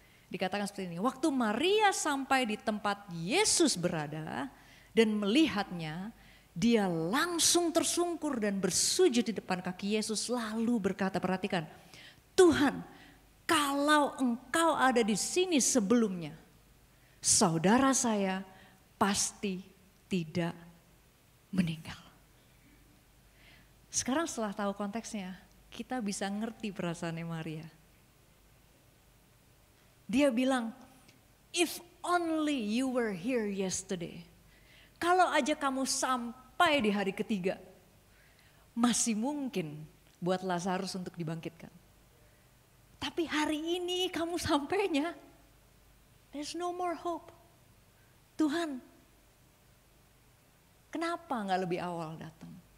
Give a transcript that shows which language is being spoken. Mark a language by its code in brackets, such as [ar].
[id] Dikatakan seperti ini, waktu Maria sampai di tempat Yesus berada dan melihatnya, dia langsung tersungkur dan bersujud di depan kaki Yesus lalu berkata, perhatikan, Tuhan, kalau engkau ada di sini sebelumnya, saudara saya pasti tidak meninggal. Sekarang setelah tahu konteksnya, kita bisa ngerti perasaannya Maria. Dia bilang, [en] if only you were here yesterday. [id] Kalau aja kamu sampai di hari ketiga, masih mungkin buat Lazarus untuk dibangkitkan. Tapi hari ini kamu sampainya, [en] there's no more hope. [id] Tuhan, kenapa gak lebih awal datang?